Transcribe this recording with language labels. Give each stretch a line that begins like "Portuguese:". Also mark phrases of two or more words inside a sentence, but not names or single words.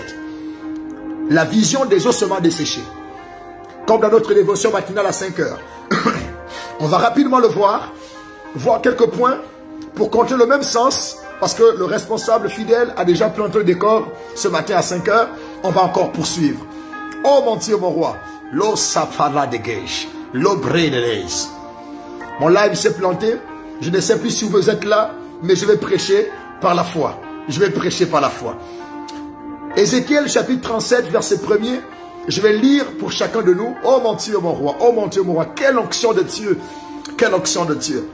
French: La vision des ossements desséchés. Comme dans notre dévotion matinale à 5 heures. On va rapidement le voir quelques points pour compter le même sens, parce que le responsable fidèle a déjà planté le décor ce matin à 5 heures. On va encore poursuivre. Oh mon Dieu, mon roi. Lo safara de geish. Lo bredeles. Mon live s'est planté. Je ne sais plus si vous êtes là, mais je vais prêcher par la foi. Je vais prêcher par la foi. Ézéchiel chapitre 37, verset 1er. Je vais lire pour chacun de nous. Oh mon Dieu, mon roi. Oh mon Dieu, mon roi. Quelle onction de Dieu. Quelle onction de Dieu.